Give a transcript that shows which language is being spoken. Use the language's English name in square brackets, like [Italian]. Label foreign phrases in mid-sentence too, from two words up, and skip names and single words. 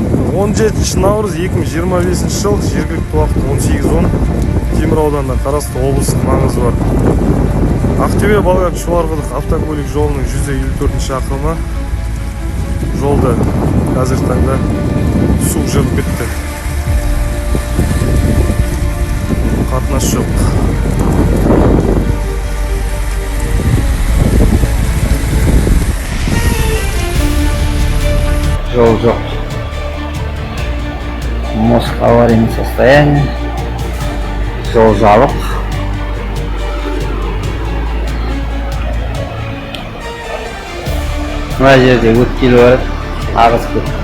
[Kazakh] 17 наурыз 2025 жыл, жергілікті уақыт 18:10, Темір ауданына қарасты облыстық маңызы бар Ақтөбе Балғак Шұбарқұдық автокөлік жолының 154 шақырымы жолда қазіргі таңда су жырып кетті. Қатынас жоқ. Жол жоқ. [Russian] Мост в аварийном состоянии. [Kazakh] Жол жабық. Мына жерде өткел бар, ағыс көп.